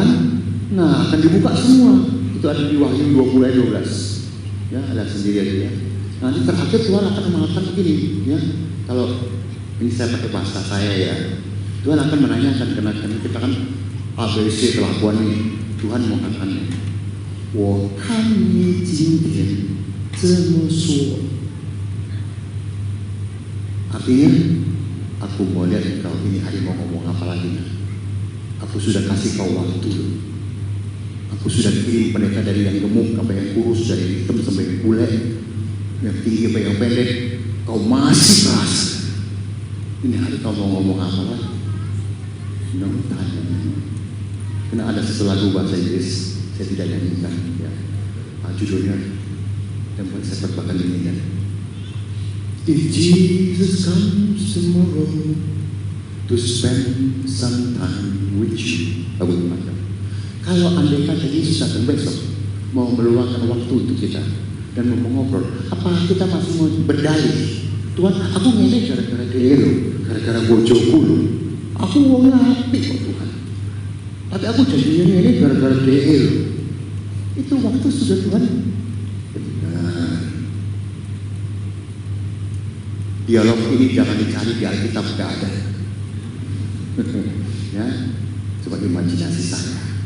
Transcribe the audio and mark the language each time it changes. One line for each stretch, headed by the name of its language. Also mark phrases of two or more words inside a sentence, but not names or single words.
Indonesian: Nah akan dibuka semua. Itu ada di Wahyu 20 ayat 12. Ya ada sendiri aja ya. Nanti terakhir Tuhan akan mengatakan begini, ya. Kalau ini saya pakai bahasa saya ya, Tuhan akan menanyakan karena kita kan ABC kelakuan nih. Tuhan mau katakan.
Chinese: 我看你今天这么说
Indonesian: artinya aku mau lihat kau ini hari mau ngomong apa lagi. Aku sudah kasih kau waktu. Aku sudah kirim pendeta dari yang gemuk sampai yang kurus, dari hitam sampai yang bule, yang tinggi sampai yang pendek. Kau masih keras. Ini hari kau mau ngomong apa lagi? Jangan tanya. Karena ada satu lagu bahasa Inggris saya tidak nyanyikan ya. Judulnya dan saya perbakan ini ya.
English: If Jesus comes tomorrow to spend some time with you,
Indonesian: kalau andai kata Yesus datang besok mau meluangkan waktu untuk kita dan mau ngobrol, apa kita masih mau berdalih? Tuhan,
Javanese: aku ngene gara-gara dia lo, gara-gara bojoku lo, aku mau ngapi kok Tuhan.
Indonesian: Tapi aku jadinya ini gara-gara DL. Itu waktu sudah Tuhan benar. Dialog ini jangan dicari di Alkitab, tidak ada. Ya, coba imajinasi saya.